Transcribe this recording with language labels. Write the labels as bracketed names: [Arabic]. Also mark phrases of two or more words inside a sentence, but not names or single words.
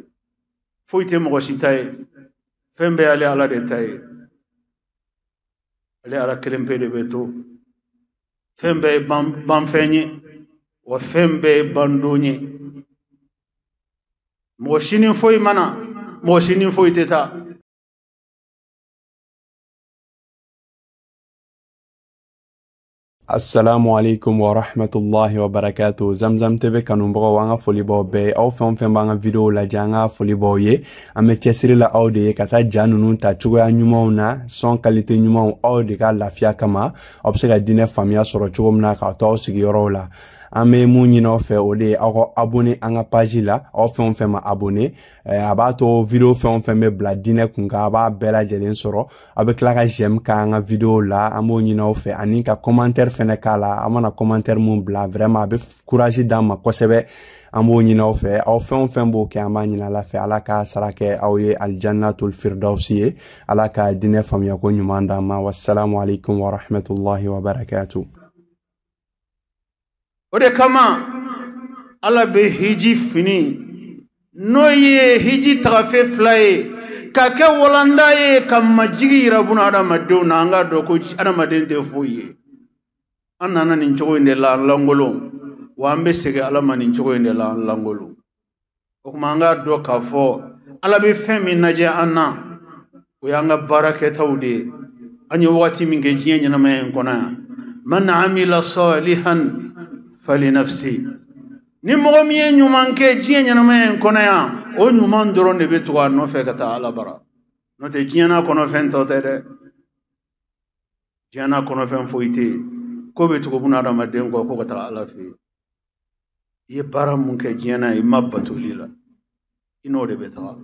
[Bambara] Foyi tɛ mɔgɔ si ta ye, fɛn bɛɛ ale Ala de ta ye. Ale Ala kelen pe de bɛ to. Fɛn bɛɛ ye banfɛn ye, wa fɛn bɛɛ ye bandon ye. Mɔgɔ si ni foyi mana, mɔgɔ si ni foyi tɛ taa. [Arabic] السلام عليكم ورحمة الله وبركاته. [Bambara] Zamzam TV kanunbagaw an ka foli b'aw bɛɛ aw fɛn fɛn b'an ka video lajɛ an ka foli b'aw ye. An bɛ cɛsiri la aw de ye ka taa ja ninnu ta cogoya ɲumanw na, [French] son qualité [Bambara] ɲumanw aw de ka lafiya kama aw bɛ se ka diinɛ faamuya sɔrɔ cogo min na k'a to aw sigiyɔrɔw la. An bɛ mun ɲini aw fɛ o de ye aw ka abonné an ka page la, aw fɛn fɛn ma abonné a b'a to video fɛn fɛn bɛ bila diinɛ kun kan a b'a bɛɛ lajɛlen sɔrɔ. Aw bɛ tila ka j'aime k'an ka video la, an b'o ɲini aw fɛ ani ka commentaire fɛnɛ k'a la. A mana commentaire mun bila vraiment a bɛ courage d'an ma kosɛbɛ. An b'o ɲini aw fɛ, aw fɛn fɛn b'o kɛ an b'a ɲini Ala fɛ Ala ka sara kɛ aw ye [Arabic] الجنة الفردوس [Bambara] ye. Ala ka diinɛ faamuya ko ɲuman d'an ma. [Arabic] والسلام عليكم ورحمة الله وبركاته. [Bambara] O de kama Ala bɛ hiji fini n'o ye hiji tagafe fila ye ka kɛ walanda ye ka majigi yira buna adamadenw na an ka dɔn ko adamaden tɛ foyi ye. An nana nin cogo in de la an langolon, wa an bɛ segin Ala ma nin cogo in de la an langolon. O kuma an ka dɔn k'a fɔ Ala bɛ fɛn min lajɛ an na o y'an ka baarakɛtaw de ye. An ye wagati min kɛ diɲɛ ɲɛnamaya in kɔnɔ yan. [Arabic] من عمل صالحا فلنفسه. [Bambara] Ni mɔgɔ min ye ɲuman kɛ diɲɛ ɲɛnamaya in kɔnɔ yan, o ɲuman dɔrɔn de bɛ tugu a nɔfɛ ka taa Ala bara. N'o tɛ diɲɛ n'a kɔnɔ fɛn tɔ tɛ dɛ. Diɲɛ n'a kɔnɔ fɛn foyi tɛ yen. Ko bɛ tugu buna adamaden kɔ ko ka taa Ala fɛ yen. I ye baara mun kɛ diɲɛ na i ma batoli la, i n'o de bɛ taga.